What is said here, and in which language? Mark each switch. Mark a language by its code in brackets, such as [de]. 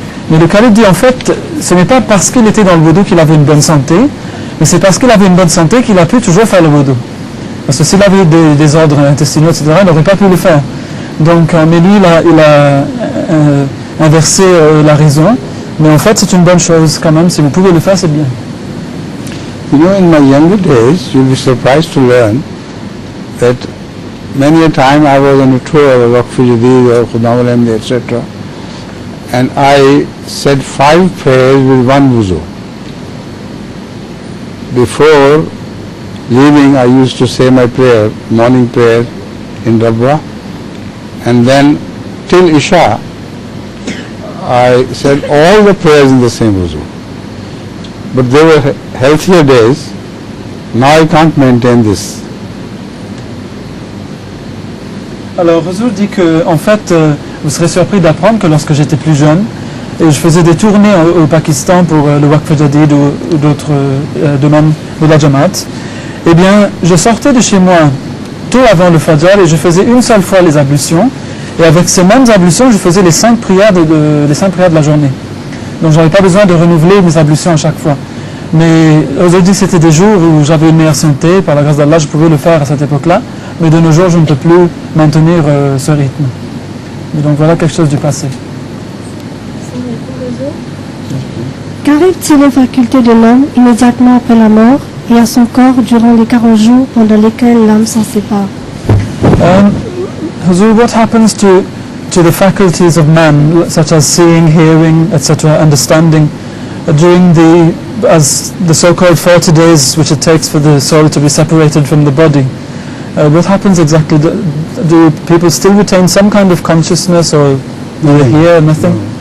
[fr] Mais le calife dit, en fait, ce n'est pas parce qu'il était dans le wudu qu'il avait une bonne santé, mais c'est parce qu'il avait une bonne santé qu'il a pu toujours faire le wudu. Parce que s'il avait des désordres intestinaux, etc., il n'aurait pas pu le faire. Donc, mais lui, il a inversé la raison. Mais en fait, c'est une bonne chose quand même. Si vous pouvez le faire, c'est bien. [en] You know, in my younger days, you'll be surprised to learn that many a time I was on a tour of Waqf Jadid or Khudam al-Ahmadi, etc. And I said 5 prayers with 1 wuzu. Before leaving, I used to say my prayer, morning prayer in Rabwa, and then till Isha, I said all the prayers in the same wuzu. But they were healthier days. Now I can't maintain this. [fr] Alors, Huzur dit que, en fait, vous serez surpris d'apprendre que lorsque j'étais plus jeune, et je faisais des tournées au Pakistan pour le Waqf Jadid ou d'autres domaines de la Jamaat, eh bien, je sortais de chez moi tôt avant le Fajr et je faisais une seule fois les ablutions. Et avec ces mêmes ablutions, je faisais les 5 prières de la journée. Donc, je n'avais pas besoin de renouveler mes ablutions à chaque fois. Mais aujourd'hui, c'était des jours où j'avais une meilleure santé. Par la grâce d'Allah, je pouvais le faire à cette époque-là. Mais de nos jours, je ne peux plus maintenir ce rythme. Et donc, voilà quelque chose du passé. Qu'arrive-t-il aux facultés de l'homme immédiatement après la mort et à son corps durant les 40 jours pendant lesquels l'âme s'en sépare? [en] Huzur, what happens to the faculties of man, such as seeing, hearing, etc., understanding, during as the so-called 40 days which it takes for the soul to be separated from the body? What happens exactly? Do people still retain some kind of consciousness, or do they hear nothing?